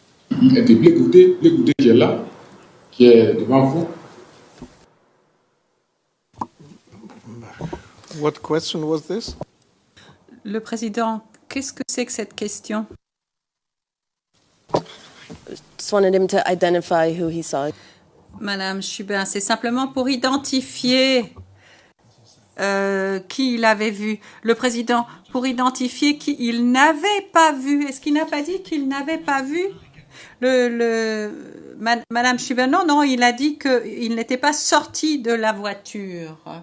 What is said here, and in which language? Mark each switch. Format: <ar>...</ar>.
<fr>Et de Blé Goudé qui est là, qui est devant vous.</fr> <en>What question was this?</en> <fr>Le président, qu'est-ce que c'est que cette question?</fr> <en>Just wanted him to identify who he saw.</en> <fr>Madame Chubin, c'est simplement pour identifier qui il avait vu. Le président, pour identifier qui il n'avait pas vu. Est-ce qu'il n'a pas dit qu'il n'avait pas vu Madame Chubin? Non, non, il a dit qu'il n'était pas sorti de la voiture.</fr>